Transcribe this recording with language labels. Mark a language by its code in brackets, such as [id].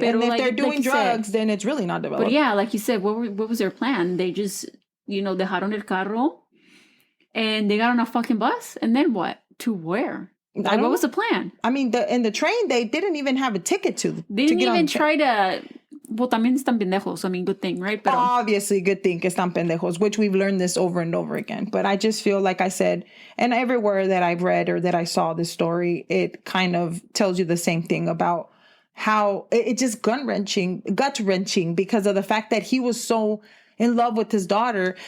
[en] And if they're doing drugs, then it's really not developed. But yeah, like you said, what was their plan? They just, [es] dejaron el carro. [en] And they got on a fucking bus, and then what? To where? Like, what was the plan? I mean, in the train, they didn't even have a ticket to. They didn't even try to. Well, [es] también están pendejos. [en] I mean, good thing, right? [es] Pero, [en] obviously, good thing [es] que están pendejos, [en] which we've learned this over and over again. But I just feel like I said, and everywhere that I've read or that I saw this story, it kind of tells you the same thing about how it just gut wrenching, because of the fact that he was so in love with his daughter.